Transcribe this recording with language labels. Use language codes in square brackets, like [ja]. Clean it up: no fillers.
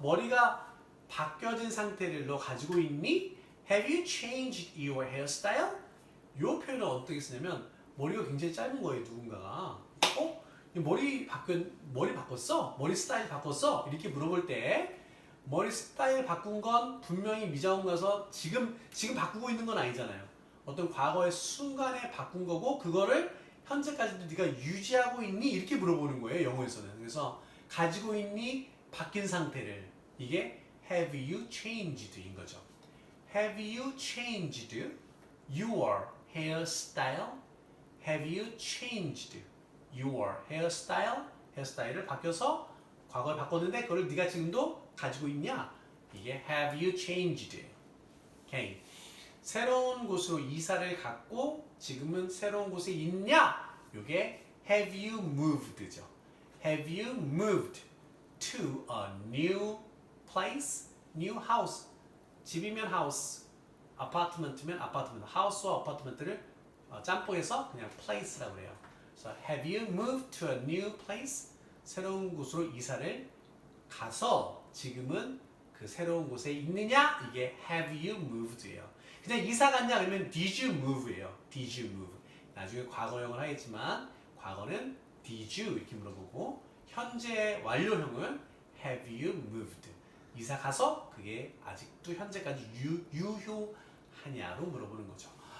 [ko] 머리가 바뀌어진 상태를 너 가지고 있니? [en] Have you changed your hairstyle? [ko] 이 표현을 어떻게 쓰냐면 머리가 굉장히 짧은 거예요. 누군가가 머리 바꿨어? 머리 스타일 바꿨어? 이렇게 물어볼 때 머리 스타일 바꾼 건 분명히 미자원 가서 지금 바꾸고 있는 건 아니잖아요. 어떤 과거의 순간에 바꾼 거고 그거를 현재까지도 네가 유지하고 있니? 이렇게 물어보는 거예요. 영어에서는. 그래서 가지고 있니? 바뀐 상태를. 이게 have you changed인 거죠. [en] Have you changed your hairstyle? Have you changed your hairstyle? [ko] 헤어스타일을 바뀌어서 과거에 바꿨는데 그걸 네가 지금도 가지고 있냐? 이게 have you changed? 오케이. 새로운 곳으로 이사를 갔고 지금은 새로운 곳에 있냐? 이게 [en] have you moved죠. Have you moved to a new place? [ko] new house. 집이면 house, 아파트먼트면 아파트먼트. house와 아파트먼트를 짬뽕에서 그냥 place라고 그래요. 그래서 [en] have you moved to a new place? [ko] 새로운 곳으로 이사를 가서 지금은 그 새로운 곳에 있느냐? 이게 have you moved예요. 그냥 이사 갔냐? 그러면 [en] did you move [ko] 예요. [en] did you move. [ko] 나중에 과거형을 하겠지만 과거는 did you 이렇게 물어보고 현재 완료형은 [en] have you moved. [ko] 이사 가서 그게 아직도 현재까지 유효하냐로 물어보는 거죠.